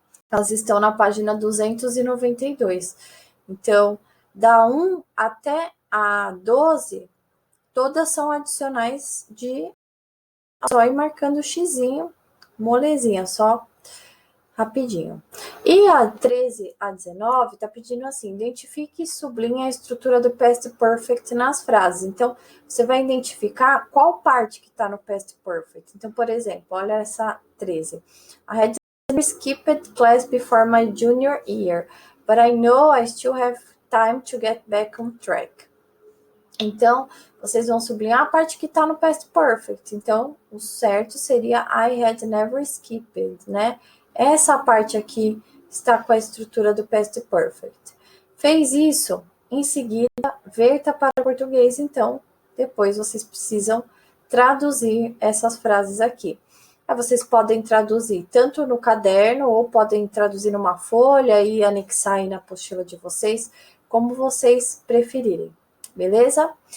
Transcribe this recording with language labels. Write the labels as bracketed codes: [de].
[pt] Elas estão na página 292. Então, da 1 até a 12, todas são adicionais de só ir marcando o xizinho, molezinha, só rapidinho. E a 13 a 19 tá pedindo assim: identifique e sublinhe a estrutura do past perfect nas frases. Então, você vai identificar qual parte que tá no past perfect. Então, por exemplo, olha essa 13. [en] I had skipped class before my junior year, but I know I still have time to get back on track. [pt] Então, vocês vão sublinhar a parte que tá no past perfect. Então, o certo seria [en] I had never skipped, [pt] né? Essa parte aqui está com a estrutura do past perfect. Fez isso, em seguida, verta para o português, então, depois vocês precisam traduzir essas frases aqui. Aí vocês podem traduzir tanto no caderno, ou podem traduzir numa folha e anexar aí na apostila de vocês, como vocês preferirem, beleza?